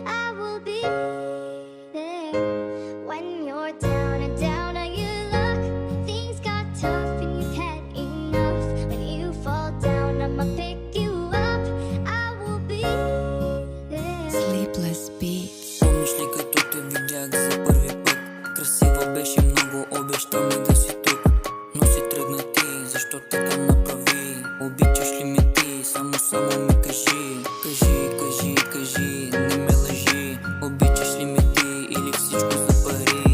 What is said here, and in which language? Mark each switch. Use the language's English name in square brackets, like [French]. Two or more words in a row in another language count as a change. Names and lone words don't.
[English] I will be there when you're down and down on your luck. Things got tough and you've had enough. When you fall down, I'ma pick you up. I will be there. Sleepless Beats. [Bulgarian] Помниш ли като те видях за първи път? Красива беше много, обеща ми да си тук. Но си тръгна ти, защо така направи? Обичаш ли ме ти? Само ми кажи. Кажи, не ме лъжи. Обичаш ли ме ти или всичко за пари?